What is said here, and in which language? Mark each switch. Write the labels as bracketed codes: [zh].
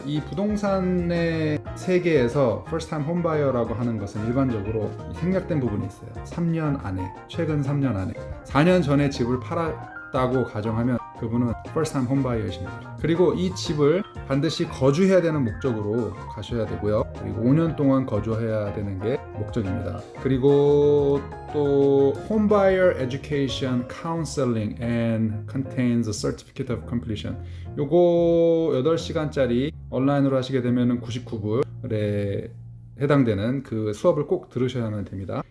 [ko] 이 부동산의 세계에서 First Time Home Buyer라고 하는 것은 일반적으로 생략된 부분이 있어요. 3년 안에, 최근 3년 안에 4년 전에 집을 팔았다고 가정하면 그분은 First Time Home Buyer이십니다. 그리고 이 집을 반드시 거주해야 되는 목적으로 가셔야 되고요. 그리고 5년 동안 거주해야 되는 게 목적입니다. 그리고 또 [en] Home Buyer Education Counseling and contains a Certificate of Completion. [ko] 요거 8시간짜리 온라인으로 하시게 되면 99불에 해당되는 그 수업을 꼭 들으셔야만 됩니다.